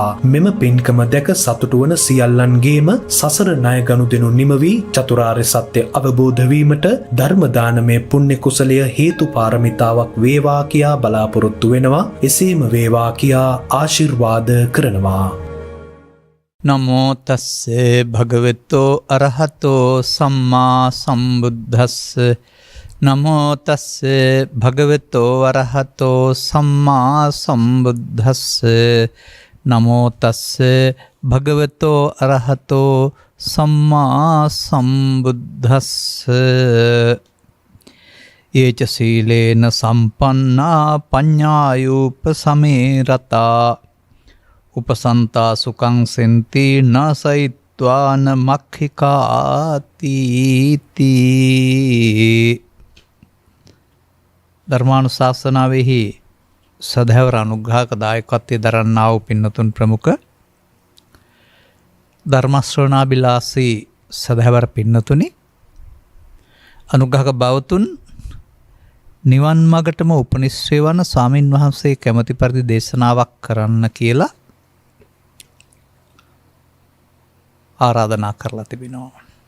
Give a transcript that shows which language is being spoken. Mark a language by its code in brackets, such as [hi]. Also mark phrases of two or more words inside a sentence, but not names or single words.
[si] මෙම පින්කම දැක සතුටු වන සියල්ලන්ගේම සසර ණය ගනුදෙනු නිම වී චතුරාර්ය සත්‍ය අවබෝධ වීමට ධර්ම දානමය පුණ්‍ය කුසලය හේතු පාරමිතාවක් වේවා කියා බලාපොරොත්තු වෙනවා. එසේම වේවා කියා ආශිර්වාද කරනවා. [pi] නමෝ තස්සේ භගවතෝ අරහතෝ සම්මා සම්බුද්දස්ස. නමෝ තස්සේ භගවතෝ අරහතෝ සම්මා සම්බුද්දස්ස. නමෝ තස්සේ භගවතෝ අරහතෝ සම්මා සම්බුද්දස්ස. යේච සීලේන සම්පන්නා පඤ්ඤායුප සමේරතා උපසන්තා සුඛං සෙන්ති නසයිත්වාන මක්ඛිකාති තී. [si] ධර්මානුශාසනාවෙහි සදහැවර අනුග්‍රහක දායකත්වයේ දරන්නා වූ පින්නතුන් ප්‍රමුඛ ධර්ම ශ්‍රවණාබිලාසී සදහැවර පින්නතුනි, අනුග්‍රහක බවතුන්, නිවන් මගටම උපනිශ්‍රේ වන ස්වාමින් වහන්සේ කැමැති පරිදි දේශනාවක් කරන්න කියලා ආරාධනා කරලා තිබෙනවා.